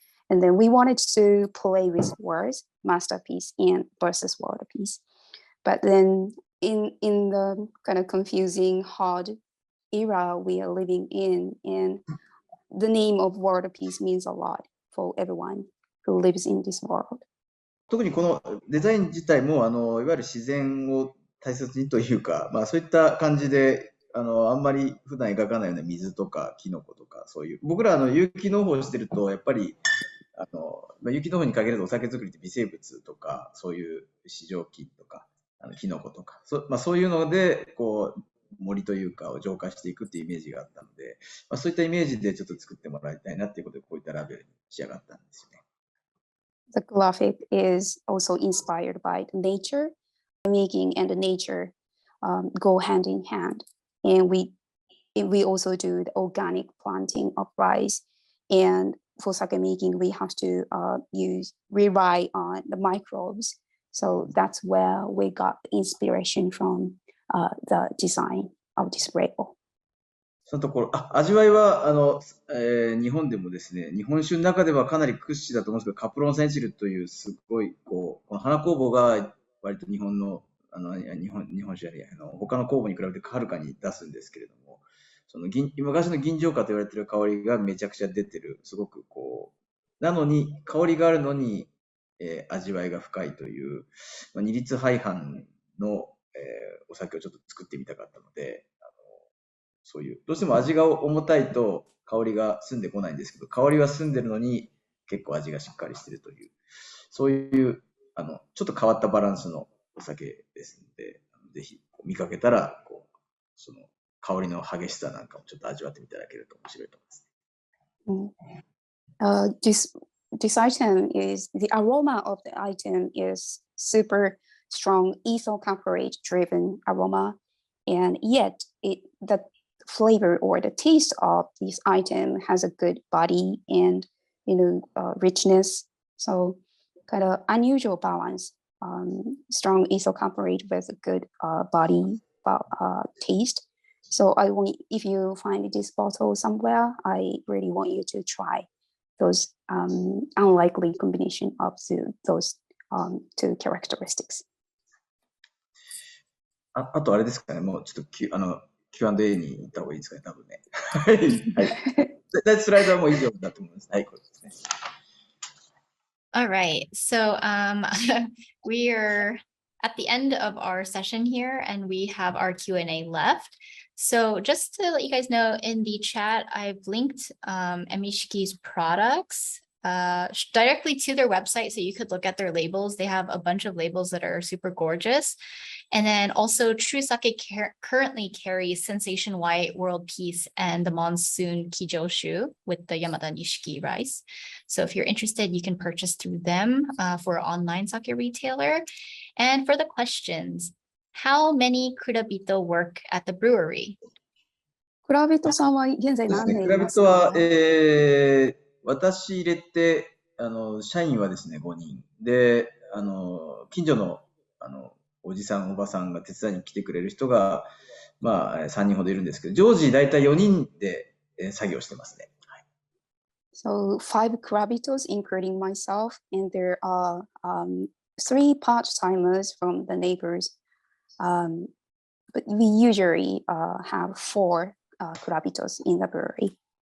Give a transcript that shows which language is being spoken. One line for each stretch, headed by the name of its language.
English: And then we wanted to play with words, masterpiece and versus Waterpiece. But then in the kind of confusing, hard era we are living in, and the name of World Peace means a lot for everyone who lives in this world.
Japanese: 特にこのデザイン自体もいわゆる自然を大切にというか、そういった感じであんまり普段描かないような水とかキノコとか、そういう、僕ら有機農法をしてると、やっぱり、有機農法に限らずお酒作りって微生物とか、そういう市場菌とか、キノコとか、そういうので、こう、森というかを浄化していくっていうイメージがあったので、そういったイメージでちょっと作ってもらいたいなっていうことで、こういったラベルに仕上がったんですよね。
English: The graphic is also inspired by nature. Making and nature go hand in hand. And we also do the organic planting of rice. And for sake making, we have to rely on the microbes. So that's where we got the inspiration from the design of this label.
Japanese: そのところ、味わいは、日本でもですね、日本酒の中ではかなり屈指だと思うんですけど、カプロンセンチルというすごい、この花工房が割と日本の、日本酒や他の工房に比べてはるかに出すんですけれども、昔の吟醸花と言われている香りがめちゃくちゃ出てる、すごくなのに、香りがあるのに、味わいが深いという、二律背反の、お酒をちょっと作ってみたかったので、そういう、どうしても味が重たいと香りが澄んでこないんですけど、香りは澄んでるのに結構味がしっかりしてるという、そういう、ちょっと変わったバランスのお酒ですので、ぜひ見かけたら、その香りの激しさなんかもちょっと味わってみていただけると面白いと思います。
English: This item is, the aroma of the item is super strong ethyl caprate driven aroma, and yet the flavor or the taste of this item has a good body and richness. So kind of unusual balance, strong ethyl caprate with a good body taste. So if you find this bottle somewhere, I really want you to try those unlikely combination of those two characteristics.
Japanese: あとあれですかね、もうちょっとQ&A に行った方がいいですかね、多分ね。はい。はい。スライドはもう以上だと思います。はい、これですね。
English: All right. So we are at the end of our session here, and we have our Q&A left. So just to let you guys know, in the chat, I've linked Emishiki's products directly to their website, so you could look at their labels. They have a bunch of labels that are super gorgeous. And then also True Sake currently carries Sensation White, World Peace, and the Monsoon Kijoshu with the Yamada Nishiki rice. So if you're interested, you can purchase through them for an online sake retailer. And for the questions, how many kurabito work at the brewery?
Japanese: 蔵人さんは現在何名いますか？蔵人は、私入れて、社員はですね、5人。で、近所の、おじさん、おばさんが手伝いに来てくれる人が、まあ、3人ほどいるんですけど、常時だいたい4人で、作業してますね。はい、
English: So 5 kurabitos, including myself, and there are 3 part-timers from the neighbors. But we usually have 4 kurabitos in the brewery.